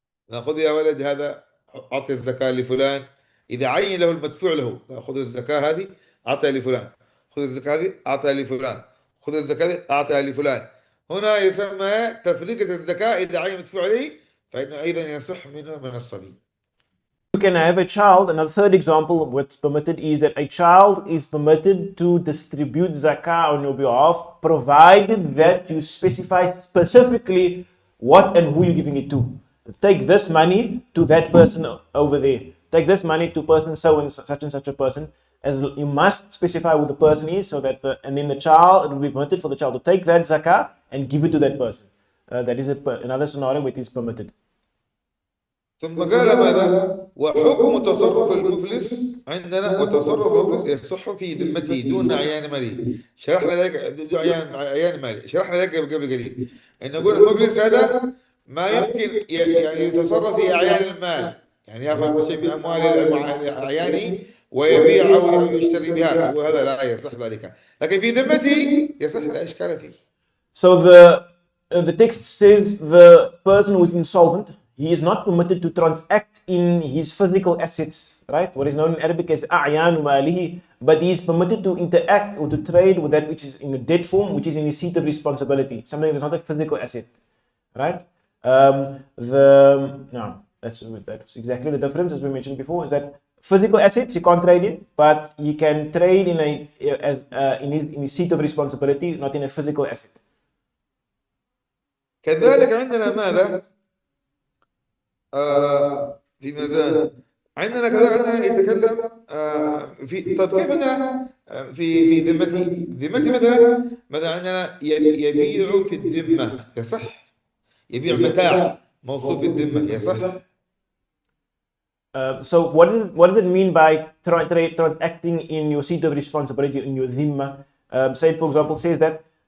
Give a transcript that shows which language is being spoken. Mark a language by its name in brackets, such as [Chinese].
[Arabic] نأخذ يا ولد هذا أعطي الزكاة لفلان، إذا عين له المدفوع له، خذ الزكاة هذه أعطيها لفلان، خذ الزكاة هذه أعطيها لفلان، خذ الزكاة هذه أعطيها لفلان. هنا يسمى تفرقة الزكاة، إذا عين مدفوع عليه فإنه أيضا يصح منه من الصبي. [English] You can have a child. Another third example of what's permitted is that a child is permitted to distribute zakah on your behalf, provided that you specify specifically what and who you're giving it to. Take this money to that person over there. Take this money to person so and such a person. As you must specify who the person is, so that and then it will be permitted for the child to take that zakah and give it to that person. That is another scenario where it is permitted. [Arabic] ثم قال ماذا؟ وحكم تصرف المفلس عندنا، وتصرف المفلس يصح في ذمته دون أعيان ماله. شرحنا ذلك دون أعيان ماله، شرحنا ذلك قبل قليل. إن نقول المفلس هذا ما يمكن يعني يتصرف في أعيان المال، يعني يأخذ شيء من أموال أعيانه ويبيع أو يشتري بها، وهذا لا يصح ذلك. لكن في ذمته يصح، لا إشكال فيه. [English] So the text says the person who is insolvent, he is not permitted to transact in his physical assets, right? What is known in Arabic as a'yan malihi, but he is permitted to interact or to trade with that which is in a debt form, which is in his seat of responsibility, something that's not a physical asset, right? That's exactly the difference, as we mentioned before, is that physical assets you can't trade in, but you can trade in his seat of responsibility, not in a physical asset. [Arabic] كذلك عندنا ماذا؟ في ميزان عندنا كذا، عندنا يتكلم في، طب كيف عندنا في ذمتي مثلا عندنا يبيع في الذمة يصح؟ يبيع متاع موصوف في الذمة يصح؟ [English] So what does it mean by transacting in your seat of responsibility in your dhimma? Say, for example, says that